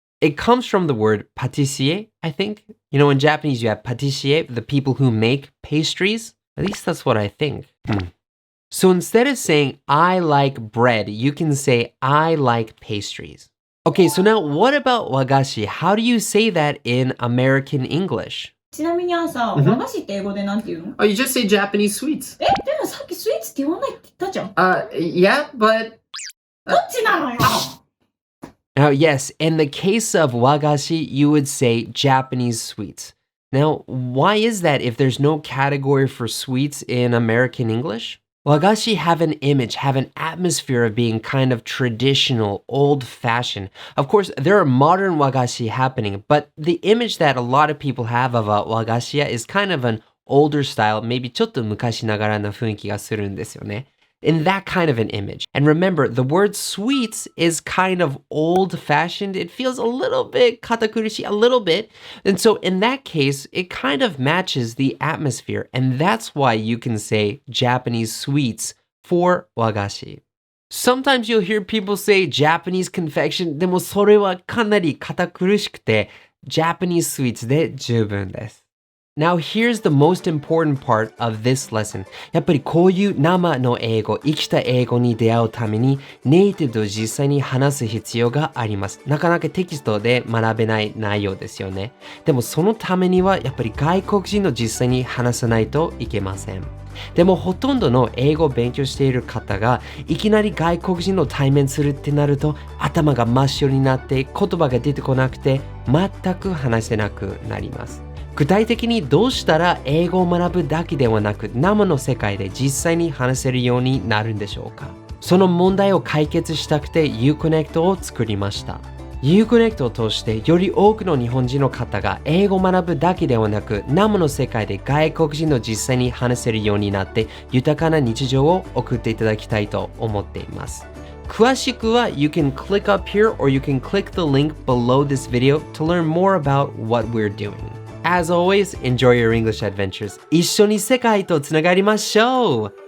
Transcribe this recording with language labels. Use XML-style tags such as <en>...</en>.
<en>It comes from the word pâtissier, I think. In Japanese you have pâtissier, the people who make pastries. At least that's what I think. So instead of saying, I like bread, you can say, I like pastries. Okay, so now what about wagashi? How do you say that in American English?</en> <ja>ちなみにさ、和菓子って英語でなんて言うの?</ja> <en>Oh, you just say Japanese sweets.</en> <ja>でもさっきスイーツって言わないって言ったじゃん。</ja> <en>Yeah, but...</en> <ja>どっちなのよ?</ja> <en>Now, yes, in the case of wagashi, you would say Japanese sweets. Now, why is that if there's no category for sweets in American English? Wagashi have an image, have an atmosphere of being kind of traditional, old-fashioned. Of course, there are modern wagashi happening, but the image that a lot of people have of a wagashi is kind of an older style, maybe</en> <ja>ちょっと昔ながらな雰囲気がするんですよね.</ja> <en>In that kind of an image. And remember, the word sweets is kind of old-fashioned. It feels a little bit katakurushi, a little bit. And so in that case, it kind of matches the atmosphere. And that's why you can say Japanese sweets for wagashi. Sometimes you'll hear people say Japanese confection.</en> <ja>でもそれはかなり堅苦しくて Japanese sweets で十分です。</ja> <en>Now here's the most important part of this lesson.</en> <ja>やっぱりこういう生の英語、生きた英語に出会うためにネイティブと実際に話す必要があります。なかなかテキストで学べない内容ですよね。でもそのためにはやっぱり外国人と実際に話さないといけません。でもほとんどの英語を勉強している方がいきなり外国人と対面するってなると頭が真っ白になって言葉が出てこなくて全く話せなくなります。具体的にどうしたら英語を学ぶだけではなく生の世界で実際に話せるようになるんでしょうか。その問題を解決したくて IU-Connect を作りました。 IU-Connect を通してより多くの日本人の方が英語を学ぶだけではなく生の世界で外国人と実際に話せるようになって豊かな日常を送っていただきたいと思っています。詳しくは</ja> <en>You can click up here or you can click the link below this video to learn more about what we're doing.As always, enjoy your English adventures.</en> <ja>一緒に世界とつながりましょう.</ja>